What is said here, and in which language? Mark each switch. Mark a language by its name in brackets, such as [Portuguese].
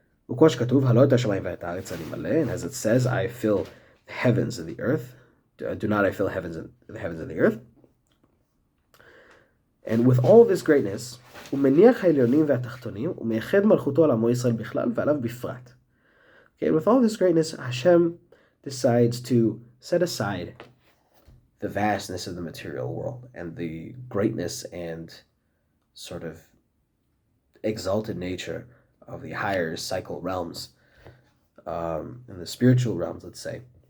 [Hebrew] וכמו שכתוב, הלא את השמיים ואת הארץ אני מלא, [English] and as it says, I fill the heavens and the earth. Do not I fill the heavens and the earth. And with all of this greatness, [Hebrew] הוא מניח העליונים והתחתונים, הוא מייחד מלכותו על עמו ישראל בכלל ועליו בפרט. [English] Okay, and with all this greatness, Hashem decides to set aside the vastness of the material world and the greatness and sort of exalted nature of the higher cycle realms, and the spiritual realms, let's say.